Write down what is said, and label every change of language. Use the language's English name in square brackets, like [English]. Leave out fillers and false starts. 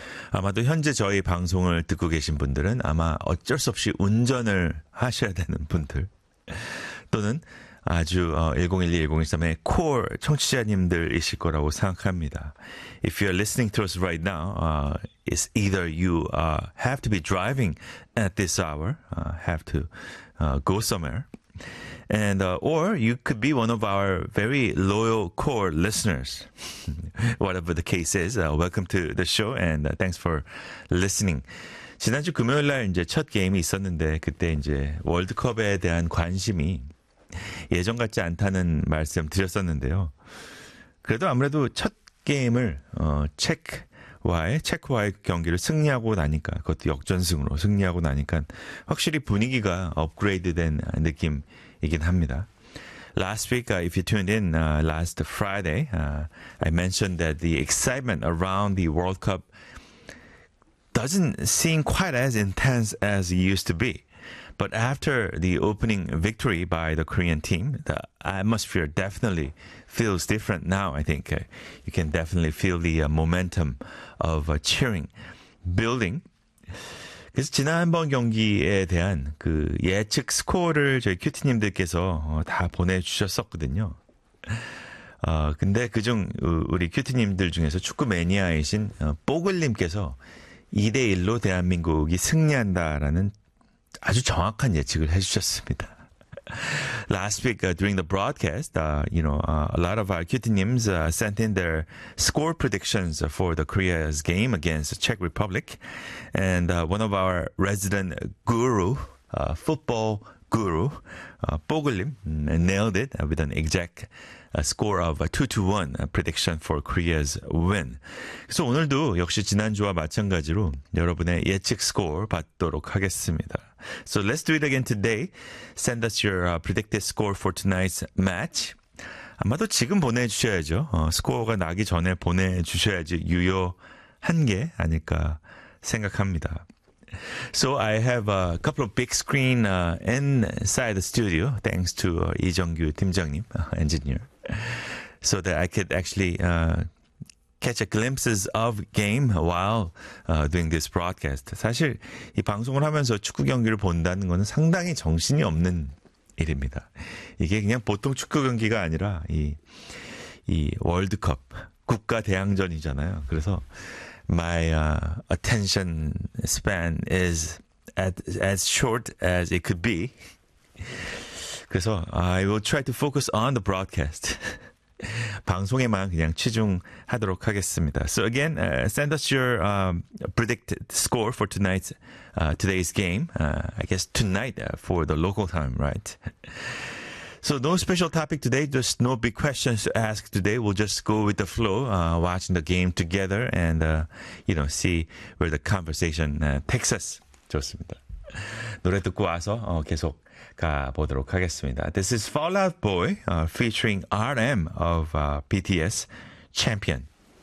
[Korean] 아마도 현재 저희 방송을 듣고 계신 분들은 아마 어쩔 수 없이 운전을 하셔야 되는 분들 또는 아주 1011, 1013의 코어 청취자님들이실 거라고 생각합니다. [English] If you're listening to us right now, it's either you have to be driving at this hour, have to go somewhere, and or you could be one of our very loyal core listeners. Whatever the case is, welcome to the show and thanks for listening. [Korean] 지난주 금요일 날 이제 첫 게임이 있었는데 그때 이제 월드컵에 대한 관심이 예전 같지 않다는 말씀 드렸었는데요. 그래도 아무래도 첫 게임을 체크와의 경기를 승리하고 나니까 그것도 역전승으로 승리하고 나니까 확실히 분위기가 업그레이드된 느낌이긴 합니다. [English] Last week, if you tuned in last Friday, I mentioned that the excitement around the World Cup doesn't seem quite as intense as it used to be. But after the opening victory by the Korean team, the atmosphere definitely feels different now, I think. You can definitely feel the momentum of cheering, building. [Korean] 그래서 지난번 경기에 대한 그 예측 스코어를 저희 큐티님들께서 다 보내주셨었거든요. 근데 그중 우리 큐티님들 중에서 축구 매니아이신 뽀글님께서 2-1로 대한민국이 승리한다라는 아주 정확한 예측을 해주셨습니다. [English] Last week, during the broadcast, a lot of our cutie-nims sent in their score predictions for the Korea's game against the Czech Republic. And one of our resident guru, football guru, Bogulim, nailed it with an exact score of 2-1 prediction for Korea's win. [Korean] 그래서 오늘도 역시 지난주와 마찬가지로 여러분의 예측 스코어 받도록 하겠습니다. [English] So let's do it again today. Send us your predicted score for tonight's match. [Korean] 아마도 지금 보내주셔야죠. 스코어가 나기 전에 보내주셔야지 유효한 게 아닐까 생각합니다. [English] So I have a couple of big screen inside the studio, thanks to [Korean] 이정규 팀장님, [English] engineer, so that I could actually catch a glimpses of game while doing this broadcast. [Korean] 사실 이 방송을 하면서 축구 경기를 본다는 것은 상당히 정신이 없는 일입니다. 이게 그냥 보통 축구 경기가 아니라 이 월드컵 국가 대항전이잖아요. 그래서 [English] my attention span is as short as it could be. [Korean] 그래서 [English] I will try to focus on the broadcast. [Korean] 방송에만 그냥 치중하도록 하겠습니다. [English] So again, send us your predicted score for tonight's today's game. I guess tonight for the local time, right? So no special topic today, just no big questions to ask today. We'll just go with the flow, watching the game together and, see where the conversation takes us. [Korean] 좋습니다. 노래 듣고 와서 계속 가보도록 하겠습니다. [English] This is Fall Out Boy featuring RM of BTS, Champion.